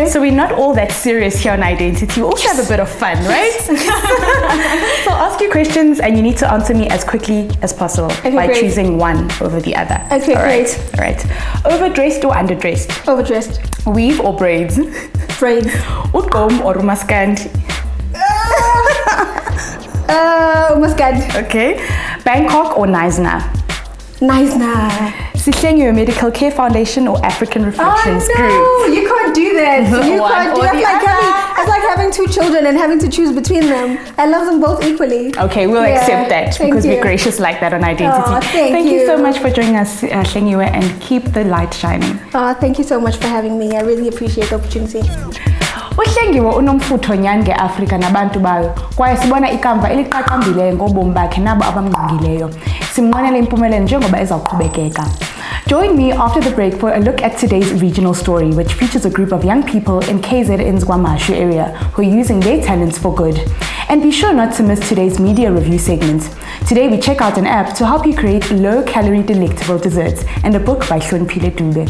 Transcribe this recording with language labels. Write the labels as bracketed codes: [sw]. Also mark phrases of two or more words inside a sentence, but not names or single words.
[en] So we're not all that serious here on Identity. We also have a bit of fun, right? So I'll ask you questions, and you need to answer me as quickly as possible by choosing one over the other. Okay, great. All right. Overdressed or underdressed? Overdressed. Weave or braids? Braids. Ugqom or umaskandi? Umaskandi. Okay. Bangkok or Knysna? Knysna. Hlengiwe Medical Care Foundation or African Reflections Group? Oh no, you can't do that. You One can't do or that. the It's like having two children and having to choose between them. I love them both equally. Okay, we'll accept that because we're gracious like that on Identity. Oh, thank you you so much for joining us, Hlengiwe, and keep the light shining. Oh, thank you so much for having me. I really appreciate the opportunity. [xh] uHlengiwe unomfutho nyani ngeAfrika nabantu bayo kwaye sibona ikamva eliqaqambileyo ngobomi bakhe nabo abamngqongileyo simnqwenela impumelelo njengoba ezawuqhubekeka. [en] Join me after the break for a look at today's regional story, which features a group of young people in KZN's KwaMashu area who are using their talents for good. And be sure not to miss today's media review segment. Today we check out an app to help you create low-calorie delectable desserts and a book by Hloniphile Dube.